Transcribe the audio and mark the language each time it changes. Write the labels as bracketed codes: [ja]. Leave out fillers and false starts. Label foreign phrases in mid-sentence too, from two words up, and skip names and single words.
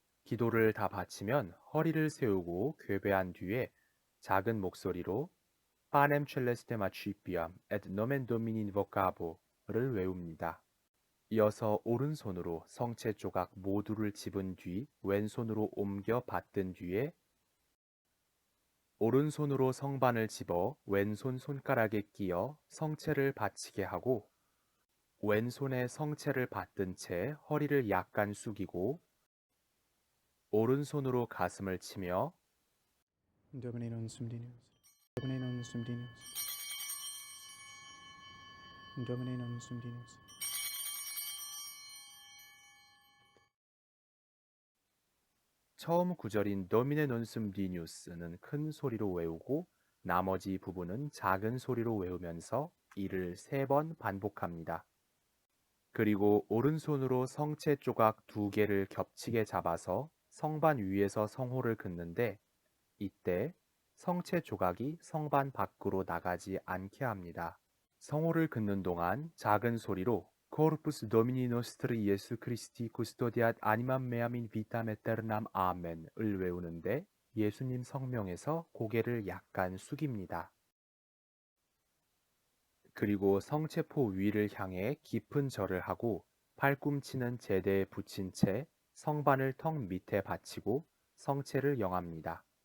[ko] 기도를 다 바치면 허리를 세우고 궤배한 뒤에 작은 목소리로 [la] Panem celestem accipiam et nomen Domini invocabo [ko] 를 외웁니다. 이어서 오른손으로 성체 조각 모두를 집은 뒤 왼손으로 옮겨 받든 뒤에 오른손으로 성반을 집어 왼손 손가락에 끼어 성체를 받치게 하고 왼손에 성체를 받든 채 허리를 약간 숙이고 오른손으로 가슴을 치며 [la] Domine non sum Dignus. Domine non sum Dignus. Domine non sum Dignus. [ko] 처음 구절인 [la] Domine non sum Dignus [ko] 는 큰 소리로 외우고 나머지 부분은 작은 소리로 외우면서 이를 3번 반복합니다. 그리고 오른손으로 성체 조각 2개를 겹치게 잡아서 성반 위에서 성호를 긋는데 이때 성체 조각이 성반 밖으로 나가지 않게 합니다. 성호를 긋는 동안 작은 소리로 [la] Corpus Domini Nostri Jesu Christi Custodiat Animam Meam in Vitam Aeternam Amen [ko] 을 외우는데 예수님 성명에서 고개를 약간 숙입니다. 그리고 성체포 위를 향해 깊은 절을 하고 팔꿈치는 제대에 붙인 채 성반을 턱 밑에 받치고 성체를 영합니다.